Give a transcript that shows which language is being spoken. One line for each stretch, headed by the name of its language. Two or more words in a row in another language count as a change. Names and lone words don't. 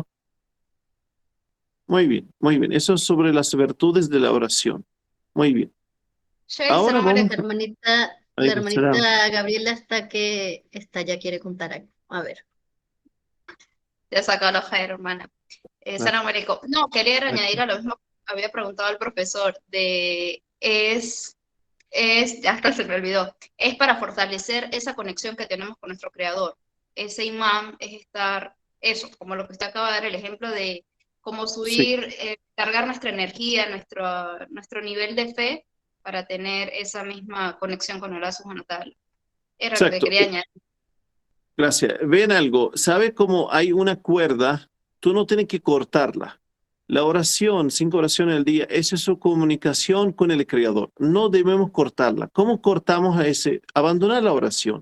Spanish: Muy bien, muy bien. Eso es sobre las virtudes de la oración. Muy bien. Ahora vamos. La hermanita Gabriela ya quiere contar algo. A ver. Ya sacó la hoja, hermana.
Arabic: سلام عليكم.
Spanish: No, quería añadir a lo mismo que había preguntado el profesor, hasta se me olvidó, es para fortalecer esa conexión que tenemos con nuestro Creador. Ese imán es estar, eso, como lo que usted acaba de dar el ejemplo de cómo subir, cargar nuestra energía, nuestro nivel de fe para tener esa misma conexión con
Arabic: الله سبحانه وتعالى.
Spanish: Era lo que quería añadir. Gracias. Ven algo, ¿sabe cómo hay una cuerda? Tú no tienes que cortarla. La oración, 5 oraciones al día, esa es su comunicación con el Creador. No debemos cortarla. ¿Cómo cortamos a ese? Abandonar la oración.